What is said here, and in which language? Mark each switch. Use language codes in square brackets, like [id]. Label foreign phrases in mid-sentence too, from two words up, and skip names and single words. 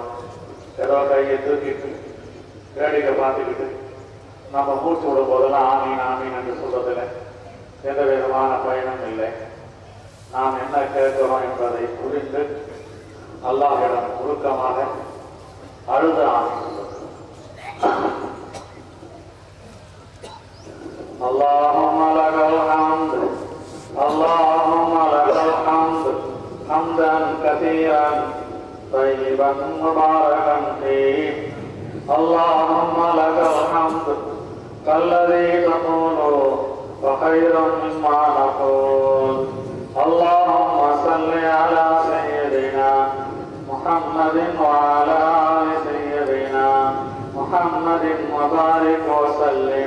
[ta] ஏதோ கையை தூக்கிட்டு வேடிக்கை பார்த்துக்கிட்டு நம்ம மூச்சு விடும் போதெல்லாம் ஆமீன் ஆமீன் என்று சொல்வதில்லை எந்த விதமான பயனும் இல்லை. நாம் என்ன கேட்கிறோம் என்பதை புரிந்து அல்லாஹ்விடம் உருக்கமாக அழுத ஆமீன் [ar] اللهم لك الحمد اللهم لك الحمد حمدا كثيرا طيبا مباركا فيه اللهم لك الحمد كالذي تقول وخير مما نقول اللهم صل على سيدنا محمد وعلى آل سيدنا محمد وبارك وسلم.